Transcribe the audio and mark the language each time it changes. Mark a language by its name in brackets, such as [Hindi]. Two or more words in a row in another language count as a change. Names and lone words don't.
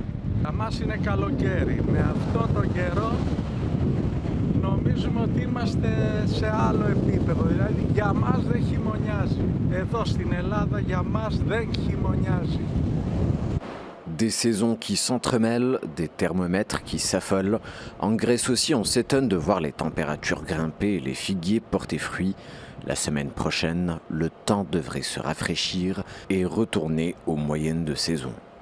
[Greek] Νομίζουμε ότι είμαστε σε άλλο επίπεδο, δηλαδή για μας δεν χειμωνιάζει. Εδώ στην Ελλάδα για μας δεν χειμωνιάζει. [French] Des saisons qui s'entremêlent, des thermomètres qui s'affolent. En Grèce aussi, on s'étonne de voir les températures grimper et les figuiers porter fruit. La semaine prochaine, le temps devrait se rafraîchir et retourner aux moyennes de saison.